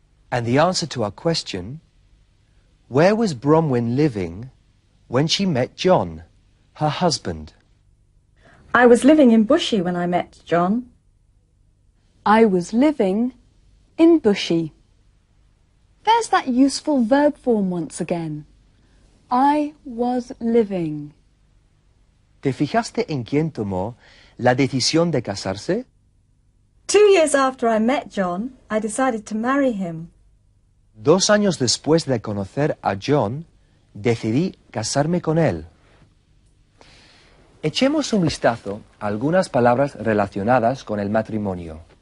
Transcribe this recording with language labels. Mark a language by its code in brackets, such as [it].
[en] And the answer to our question, where was Bronwyn living when she met John, her husband? I was living in Bushey when I met John. I was living in Bushey. There's that useful verb form once again. I was living. [es] ¿Te fijaste en quién tomó la decisión de casarse? [en] 2 years after I met John, I decided to marry him. [es] 2 años después de conocer a John, decidí casarme con él. Echemos un vistazo a algunas palabras relacionadas con el matrimonio.